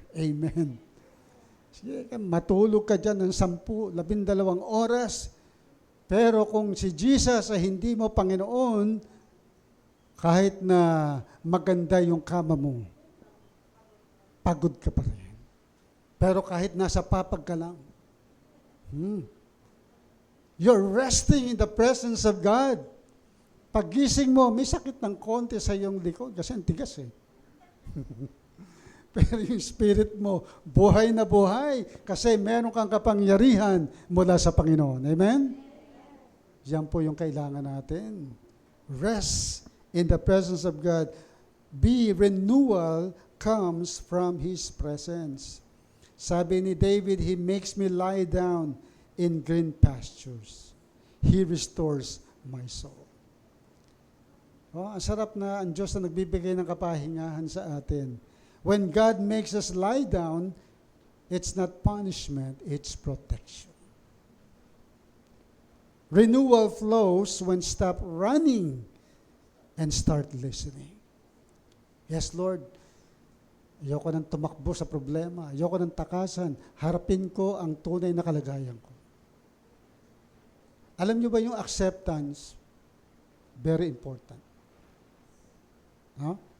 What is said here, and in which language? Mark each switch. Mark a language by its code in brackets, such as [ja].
[tl] Amen. Sige, matulog ka dyan ng 10, 12 oras, pero kung si Jesus ay hindi mo Panginoon, kahit na maganda yung kama mo, pagod ka pa rin. Pero kahit nasa papag ka lang, [en] you're resting in the presence of God. [tl] Paggising mo, may sakit ng konti sa iyong likod kasi ang tigas eh. Pero yung spirit mo, buhay na buhay kasi meron kang kapangyarihan mula sa Panginoon. Amen? Yan po yung kailangan natin. [en] Rest in the presence of God. Renewal comes from His presence. [tl] Sabi ni David, [en] He makes me lie down in green pastures. He restores my soul. [tl] Oh, ang sarap na ang Diyos na nagbibigay ng kapahingahan sa atin. [en] When God makes us lie down, it's not punishment, it's protection. Renewal flows when stop running and start listening. [tl] Yes, Lord, ayoko nang tumakbo sa problema, ayoko nang takasan, harapin ko ang tunay na kalagayan ko. Alam niyo ba yung acceptance? [en] Very important. [tl] Huh?